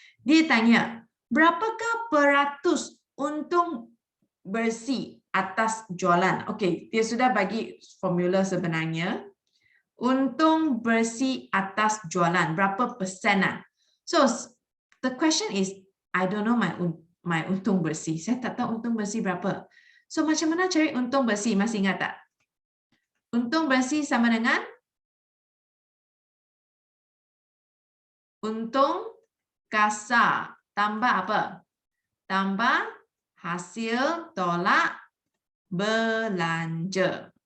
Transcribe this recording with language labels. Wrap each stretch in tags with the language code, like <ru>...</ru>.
<ms>Dia tanya, berapakah peratus untung bersih atas jualan? Okay, dia sudah bagi formula sebenarnya. Untung bersih atas jualan, berapa persen?</ms> <en>So, the question is, I don't know my</en> <ms>untung bersih. Saya tak tahu untung bersih berapa. So, macam mana cari untung bersih? Masih ingat tak? Untung bersih sama dengan untung kasar tambah apa? Tambah hasil tolak belanja.</ms>